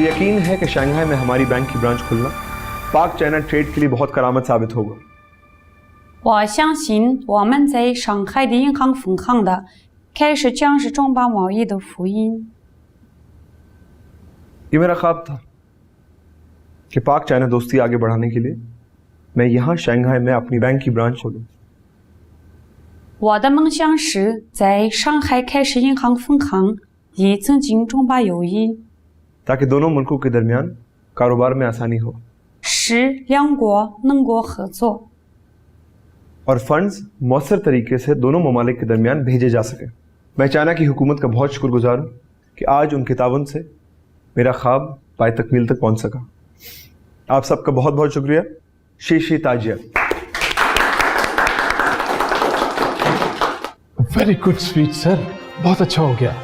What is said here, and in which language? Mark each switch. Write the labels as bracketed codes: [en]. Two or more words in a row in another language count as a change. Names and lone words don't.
[ur] یقین ہے کہ شنگھائی میں ہماری بینک کی برانچ کھلنا پاک چائنا ٹریڈ کے لیے بہت کرامت ثابت ہوگا. [zh] 我相信我们在上海的银行分行的开始将是中巴贸易的福音。 [ur] یہ میرا خواب تھا کہ پاک چائنا دوستی آگے بڑھانے کے لیے میں یہاں شنگھائی میں اپنی بینک کی برانچ کھولوں. [zh] 我的梦想是在上海开始银行分行，以增进中巴友谊， [ur] تاکہ دونوں ملکوں کے درمیان کاروبار میں آسانی ہو [zh] 使两国能够合作， [ur] اور فنڈز مؤثر طریقے سے دونوں ممالک کے درمیان بھیجے جا سکے. میں چائنا کی حکومت کا بہت شکرگزار ہوں کہ آج ان کے تعاون سے میرا خواب پائے تکمیل تک پہنچ سکا. آپ سب کا بہت بہت شکریہ. [zh] 谢谢大家. [en] Very good speech sir, [ur] بہت اچھا ہو گیا.